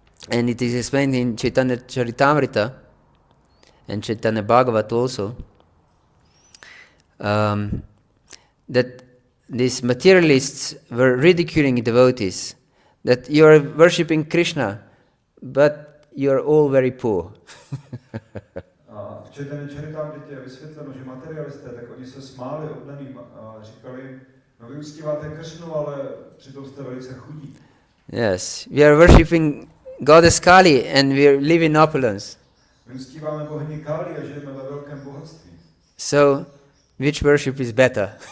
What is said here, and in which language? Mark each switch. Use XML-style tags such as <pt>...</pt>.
<en>And it is explained in Chaitanya Charitamrita and Chaitanya Bhagavat also, that these materialists were ridiculing devotees, that you are worshipping Krishna, but you are all very poor.</en> <cs>A v Chaitanya Charitamritě je vysvětleno, že materialisté, tak oni se smáli oddaným a říkali jim, no vy uctíváte Krishnu, ale přitom jste velice chudí.</cs> <en>Yes, we are worshipping Goddess Kali and we live in opulence.</en> <cs>My uctíváme bohyni Kali a žijeme ve velkém bohatství.</cs> <en>So, which worship is better?</en>